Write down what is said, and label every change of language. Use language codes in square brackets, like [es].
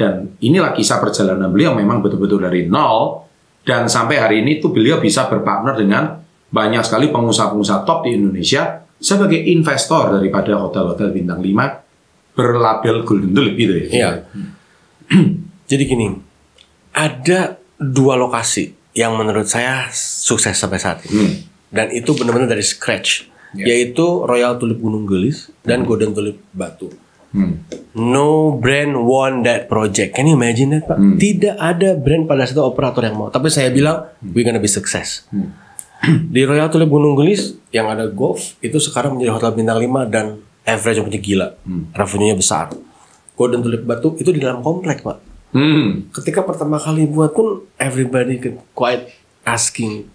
[id] Dan inilah kisah perjalanan beliau, memang betul-betul dari nol dan sampai hari ini tuh beliau bisa berpartner dengan banyak sekali pengusaha-pengusaha top di Indonesia sebagai investor daripada hotel-hotel bintang 5 berlabel Golden Tulip gitu ya. Iya. Jadi gini, ada 2 lokasi yang menurut saya sukses sampai saat ini. Dan itu benar-benar dari scratch, yaitu Royal Tulip Gunung Gelis dan Golden Tulip Batu. [en] No brand won that project. Can you imagine that, Pak? [id] Tidak ada brand pada satu operator yang mau. Tapi saya bilang, [en] we gonna be success. [id] Di Royal Tulip Gunung Gelis yang ada golf itu sekarang menjadi hotel bintang 5 dan average punya gila. Revenue-nya besar. Golden Tulip Batu itu di dalam komplek, Pak. Ketika pertama kali buat pun [en] everybody quite asking.